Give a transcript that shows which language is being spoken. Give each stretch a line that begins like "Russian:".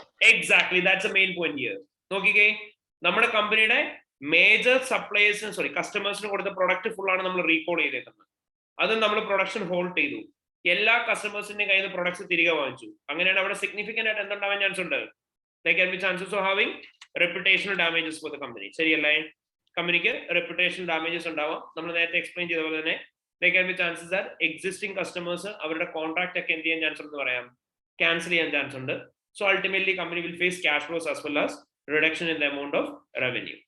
English: Exactly, that's a main point here.
Malayalam: നോക്കിക്കേ, നമ്മുടെ കമ്പനിയുടെ മേജർ കസ്റ്റമേഴ്സിന് കൊടുത്ത പ്രൊഡക്റ്റ് ഫുൾ ആണ് നമ്മൾ റീകോൾ ചെയ്തേക്കുന്നത്. അത് നമ്മൾ പ്രൊഡക്ഷൻ ഹോൾഡ് ചെയ്തു. എല്ലാ കസ്റ്റമേഴ്സിന്റെയും കയ്യിൽ നിന്ന് പ്രൊഡക്ട്സ് തിരികെ വാങ്ങിച്ചു. അങ്ങനെയാണ് അവിടെ സിഗ്നിഫിക്കന്റ് ആയിട്ട് എന്തുണ്ടാവാൻ ചാൻസ് ഉണ്ട്?
English: There can be chances of having reputational damages for the company.
Malayalam: ശരിയല്ലേ? കമ്പനിക്ക് റെപ്യൂട്ടേഷണൽ ഡാമേജസ് ഉണ്ടാവാം. നമ്മൾ നേരത്തെ എക്സ്പ്ലെയിൻ ചെയ്ത പോലെ തന്നെ
English: there can be chances that existing customers
Malayalam: അവരുടെ കോൺട്രാക്ട് ഒക്കെ എന്ത് ചെയ്യാൻ ചാൻസ് ഉണ്ടെന്ന് പറയാം, ക്യാൻസൽ ചെയ്യാൻ ചാൻസ് ഉണ്ട്.
English: So ultimately company will face cash flows as well as reduction in the amount of revenue.